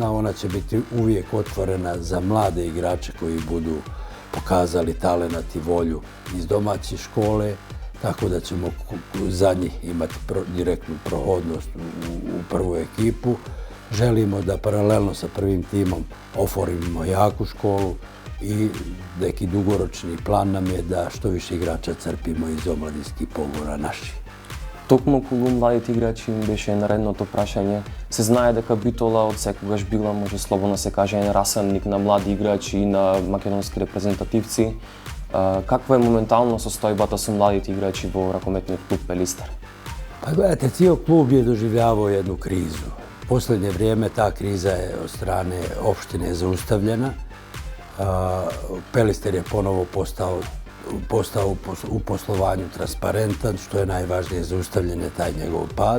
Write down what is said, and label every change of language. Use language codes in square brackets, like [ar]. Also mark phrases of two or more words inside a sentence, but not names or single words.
[sr] Ona će biti uvijek otvorena za mlade igrače koji budu pokazali talenat i volju iz domaće škole, tako da ćemo za njih imati direktnu prohodnost u prvu ekipu. Želimo da paralelno sa prvim timom oformimo jaku školu i neki dugoročni plan nam je da što više igrača crpimo iz omladinskih pogona naših. [mk] Токму околу младите играчи им беше наредното прашање. Се знае дека Битола од секогаш била, може слободно се каже, еден расанник на млади играчи и на македонски репрезентативци. Каква е моментално состојбата со младите играчи во ракометниот клуб Пелистер? [sr] Pa gledajte, cijel klub je doživljavao jednu krizu. U posljednje vrijeme ta kriza je od strane opštine zaustavljena. Pelister je ponovo postao u poslovanju transparentan, što je najvažnije, zaustavljen je taj njegov pad.